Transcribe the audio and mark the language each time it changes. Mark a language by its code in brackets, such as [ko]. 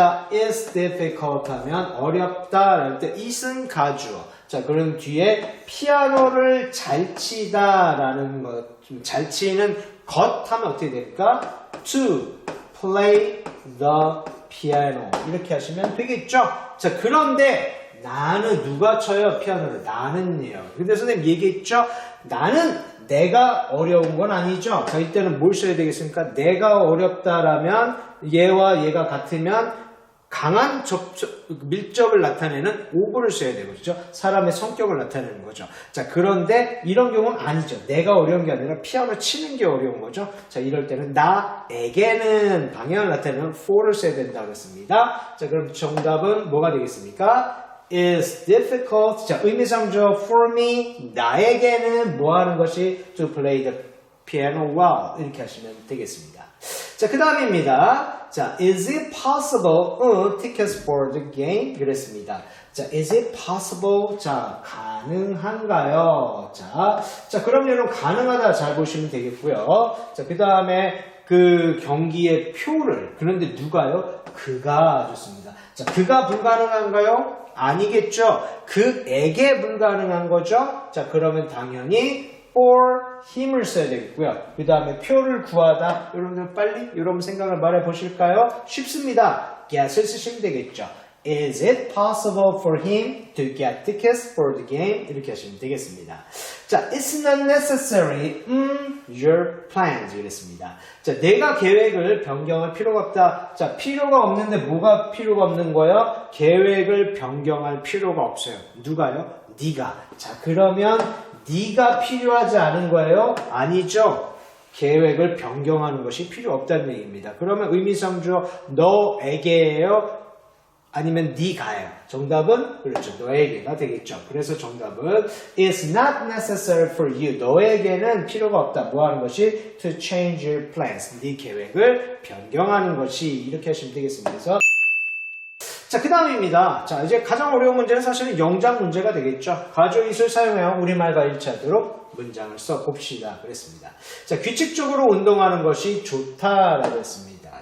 [ko] 자, it's difficult 하면 어렵다 라는 때 it은 가주어. 자, 그럼 뒤에 피아노를 잘 치다 라는 것, 잘 치는 것 하면 어떻게 될까? [en] To play the piano [ko] 이렇게 하시면 되겠죠? 자, 그런데 나는 누가 쳐요? 피아노를. 나는요. 근데 선생님 얘기했죠? 나는 내가 어려운 건 아니죠. 자, 이때는 뭘 써야 되겠습니까? 내가 어렵다라면 얘와 얘가 같으면 강한 밀접을 나타내는 오브를 써야 되고, 그렇죠? 사람의 성격을 나타내는 거죠. 자, 그런데 이런 경우는 아니죠. 내가 어려운 게 아니라 피아노 치는 게 어려운 거죠. 자, 이럴 때는 나에게는 방향을 나타내는 for를 써야 된다고 했습니다. 자, 그럼 정답은 뭐가 되겠습니까? [en] is difficult. [ko] 자, 의미상조 for me. 나에게는 뭐 하는 것이 [en] to play the piano well. [ko] 이렇게 하시면 되겠습니다. 자, 그 다음입니다. 자, [en] is it possible? tickets for the game. [ko] 그랬습니다. [en] 자, is it possible? [ko] 자, 가능한가요? 자, 그럼 여러분 가능하다 잘 보시면 되겠고요. 자, 그 다음에 그 경기의 표를, 그런데 누가요? 그가 좋습니다. 자, 그가 불가능한가요? 아니겠죠. 그에게 불가능한 거죠. 자, 그러면 당연히 for 힘을 써야 되겠고요. 그 다음에 표를 구하다. 여러분들 빨리 여러분 생각을 말해 보실까요? 쉽습니다. get을 쓰시면 되겠죠. [en] Is it possible for him to get tickets for the game? [ko] 이렇게 하시면 되겠습니다. [en] 자, it's not necessary your plans 이랬습니다. [ko] 자, 내가 계획을 변경할 필요가 없다. 자, 필요가 없는데 뭐가 필요가 없는 거예요? 계획을 변경할 필요가 없어요. 누가요? 네가. 자, 그러면 네가 필요하지 않은 거예요? 아니죠. 계획을 변경하는 것이 필요 없다는 얘기입니다. 그러면 의미상주어 너에게예요. 아니면 네가요. 정답은 그렇죠. 너에게가 되겠죠. 그래서 정답은 [en] It's not necessary for you. [ko] 너에게는 필요가 없다. 뭐 하는 것이? [en] To change your plans. [ko] 네 계획을 변경하는 것이 이렇게 하시면 되겠습니다. 그래서 자, 그 다음입니다. 자, 이제 가장 어려운 문제는 사실은 영작 문제가 되겠죠. 가조이슬 사용하여 우리말과 일치하도록 문장을 써봅시다. 그랬습니다. 자, 규칙적으로 운동하는 것이 좋다라고 했습니다.